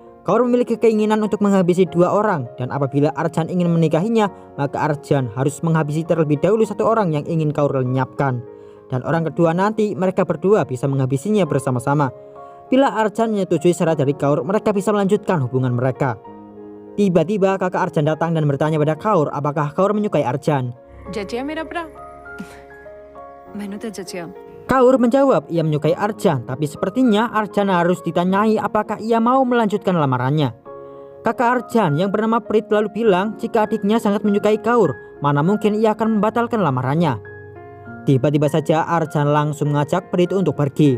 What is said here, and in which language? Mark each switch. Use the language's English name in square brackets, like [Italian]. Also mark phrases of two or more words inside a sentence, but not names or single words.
[Indonesian] Kaur memiliki keinginan untuk menghabisi 2 orang, dan apabila Arjan ingin menikahinya, maka Arjan harus menghabisi terlebih dahulu 1 orang yang ingin Kaur lenyapkan. Dan orang kedua nanti mereka berdua bisa menghabisinya bersama-sama. Bila Arjan menyetujui syarat dari Kaur, mereka bisa melanjutkan hubungan mereka. Tiba-tiba kakak Arjan datang dan bertanya pada Kaur apakah Kaur menyukai Arjan. [Punjabi] ਜਚਿਆ ਮੇਰਾ ਭਰਾ ਮੈਂਨੇ ਤੋ ਜਚਿਆ [Indonesian] Kaur menjawab ia menyukai Arjan, tapi sepertinya Arjan harus ditanyai apakah ia mau melanjutkan lamarannya. Kakak Arjan yang bernama Prit lalu bilang jika adiknya sangat menyukai Kaur, mana mungkin ia akan membatalkan lamarannya. Tiba-tiba saja Arjan langsung mengajak Prit untuk pergi.